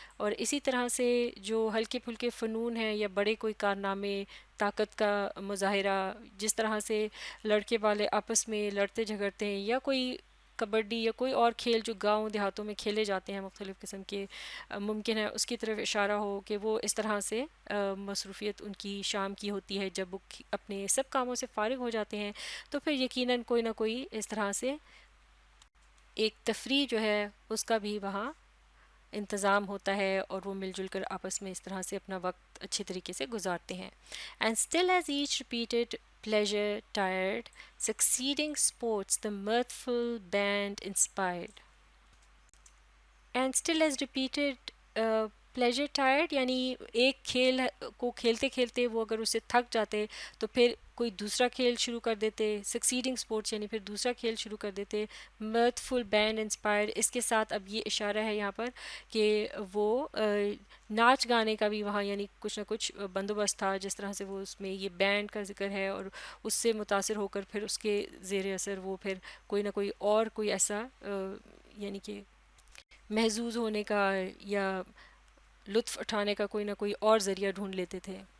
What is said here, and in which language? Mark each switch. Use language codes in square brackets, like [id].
[ur] اور اسی طرح سے جو ہلکے پھلکے فنون ہیں یا بڑے کوئی کارنامے، طاقت کا مظاہرہ، جس طرح سے لڑکے والے آپس میں لڑتے جھگڑتے ہیں، یا کوئی کبڈی یا کوئی اور کھیل جو گاؤں دیہاتوں میں کھیلے جاتے ہیں مختلف قسم کے، ممکن ہے اس کی طرف اشارہ ہو کہ وہ اس طرح سے مصروفیت ان کی شام کی ہوتی ہے. جب وہ اپنے سب کاموں سے فارغ ہو جاتے ہیں تو پھر یقیناً کوئی نہ کوئی اس طرح سے ایک تفریح جو ہے اس کا بھی وہاں انتظام ہوتا ہے، اور وہ مل جل کر آپس میں اس طرح سے اپنا وقت اچھے طریقے سے گزارتے ہیں. [en] And still as each repeated pleasure tired, succeeding sports the mirthful band inspired. And still as repeated pleasure tired، [ur] یعنی ایک کھیل کو کھیلتے کھیلتے وہ اگر اسے تھک جاتے تو پھر کوئی دوسرا کھیل شروع کر دیتے، سکسیڈنگ اسپورٹس یعنی پھر دوسرا کھیل شروع کر دیتے. [en] mirthful band inspired، [ur] اس کے ساتھ اب یہ اشارہ ہے یہاں پر کہ وہ ناچ گانے کا بھی وہاں یعنی کچھ نہ کچھ بندوبست تھا، جس طرح سے وہ اس میں یہ بینڈ کا ذکر ہے اور اس سے متاثر ہو کر پھر اس کے زیر اثر وہ پھر کوئی نہ کوئی اور کوئی ایسا یعنی کہ محظوظ ہونے کا یا لطف اٹھانے کا کوئی نہ کوئی اور ذریعہ ڈھونڈ لیتے تھے.